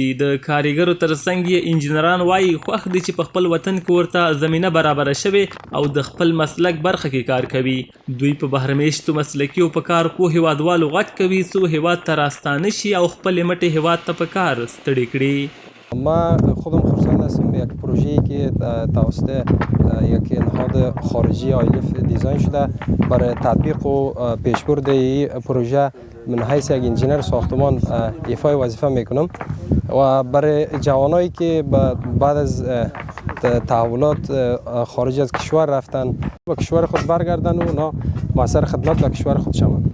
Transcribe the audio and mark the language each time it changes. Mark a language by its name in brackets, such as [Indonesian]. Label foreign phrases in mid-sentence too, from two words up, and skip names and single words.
[Pashto] د کاریګرو ترڅنګ یې انجینران وایي خوښ دي چې په خپل وطن کې ورته زمینه برابره شوې او د خپل مسلک برخه کې کار کوي. دوی په بهرمیشتو مسلکي او په کار پوه هیوادوالو غږ کوي څو هیواد ته راستانه شي او خپل مټې هیواد ته په کار ستړي کړي. [Persian] ما خودم خرسند هستم به یک پروژه‌ای که توسط یک نهاد خارجی آیلف دیزاین شده برای تطبیق و پیشبرد این پروژه من حیث یک انجینر ساختمان ایفای وظیفه میکنم و برای جوانایی که بعد از تحولات خارج از کشور رفتن به کشور خود برگردن و اونا موثر خدمت به کشور خود شوند.